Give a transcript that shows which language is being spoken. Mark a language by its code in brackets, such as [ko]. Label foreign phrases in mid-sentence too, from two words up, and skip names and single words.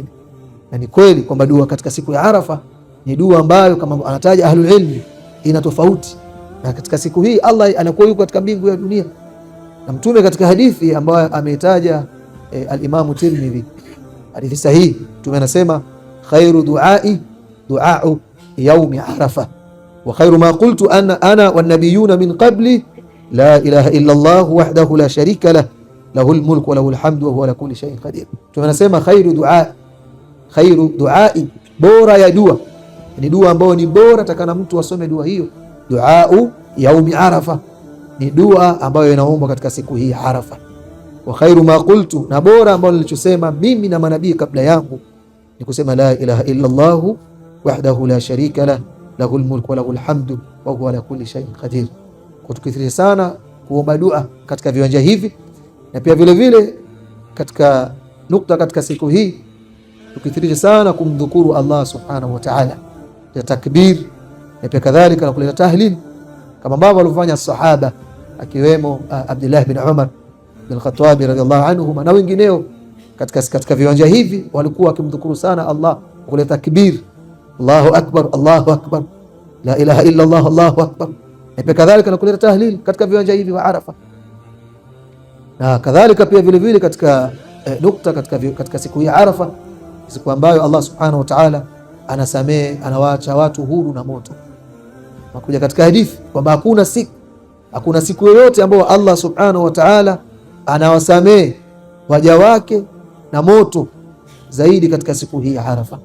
[sw] Na ni kweli kwamba dua katika siku ya Arafa ni dua ambayo kama anataja [ar] أهل العلم [sw] ina tofauti, na katika siku hii Allah anakuwa yuko katika mbingu ya dunia. Na Mtume katika hadithi ambayo ameitaja al-Imam Tirmidhi, hadithi sahihi, Mtume anasema [ar] خير الدعاء دعاء يوم عرفة وخير ما قلت أنا والنبيون من قبلي لا إله إلا الله وحده لا شريك له له الملك وله الحمد وهو على كل شيء قدير. [sw] Tunasema [ar] خير الدعاء, [sw] bora ya dua ni dua ambayo ni bora, takana mtu asome dua hiyo, [ar] دعاء يوم عرفة, [sw] ni dua ambayo inaombwa katika siku hii Arafa. [ar] وخير ما قلت, [sw] na bora ambayo nilichosema mimi na manabii kabla yangu ni kusema [ar] لا إله إلا الله وحده لا شريك له له الملك وله الحمد وهو على كل شيء قدير. [sw] Kwa tukithirisha sana kuomba dua katika viwanja hivi, na pia vile vile katika nukta katika siku hii tukithirisha sana kumdhukuru Allah [ar] سبحانه وتعالى [sw] ya takbir, na pia kadhalika na kuleta tahlil kama ambavyo walifanya sahaba akiwemo Abdullah bin Umar bin Khattab [ar] رضي الله عنه [sw] na wengineo katika viwanja hivi walikuwa wakimdhukuru sana Allah, kuleta takbir, [ar] الله أكبر، الله أكبر، لا إله إلا الله، الله أكبر, [sw] na pia kadhalika na kuleta tahlil katika viwanja hivi wa Arafa. Na kadhalika pia vile vile katika nukta katika siku hii Arafa, siku ambayo Allah [ar] سبحانه وتعالى [sw] anasamehe, anawaacha watu huru na moto. Nakuja katika hadithi kwamba hakuna siku yoyote ambayo Allah [ar] سبحانه وتعالى [sw] anawasamehe waja wake na moto zaidi katika siku hii ya Arafa.